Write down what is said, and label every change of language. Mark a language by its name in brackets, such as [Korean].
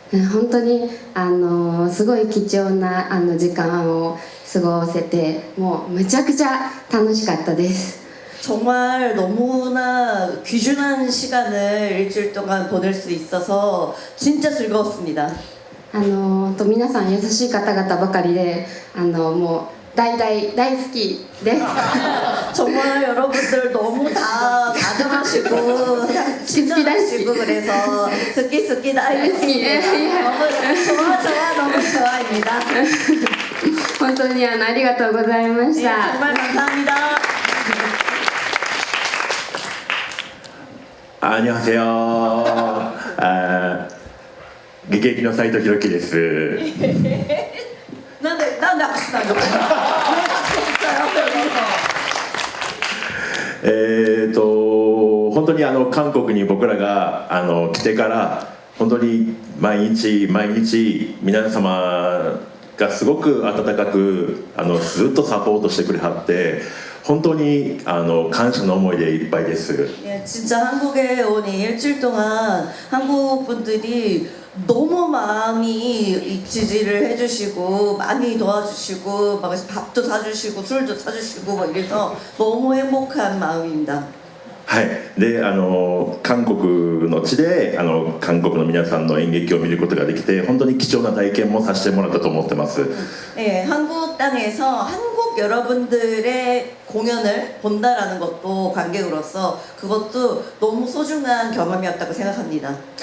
[Japanese] 本当にすごい貴重な時間を過ごせてもうめちゃくちゃ楽しかったです。 [Korean] 정말 너무나 귀중한 시간을 일주일 동안 보낼 수 있어서 진짜 즐거웠습니다. [Japanese] 皆さん優しい方々ばかりでもう大好きです。 [Korean] 정말 여러분들 너무 다 다정하시고 친절하시고 그래서 [Japanese] 스키 다이스키 [Korean] 너무 좋아입니다. [Japanese] 本当にありがとうございました。 [Korean] 정말 감사합니다. 안녕하세요. [Japanese] 劇の斉藤弘樹です。 [Korean] 난데 박수 나죠? [Japanese] 本当に韓国に僕らが来てから本当に毎日皆様がすごく温かくずっとサポートしてくれはって本当に感謝の思いでいっぱいです。 [Korean] 예, 진짜 한국에 오니 일주일 동안 한국 분들이 너무 많이 지지를 해주시고 많이 도와주시고 막 밥도 사주시고 술도 사주시고 막 이래서 너무 행복한 마음입니다. [Japanese] はい、で韓国の地で韓国の皆さんの演劇を見ることができて本当に貴重な体験もさせてもらったと思ってます。 [Korean] 네, 한국 땅에서 한국 여러분들의 공연을 본다라는 것도 관객으로서 그것도 너무 소중한 경험이었다고 생각합니다.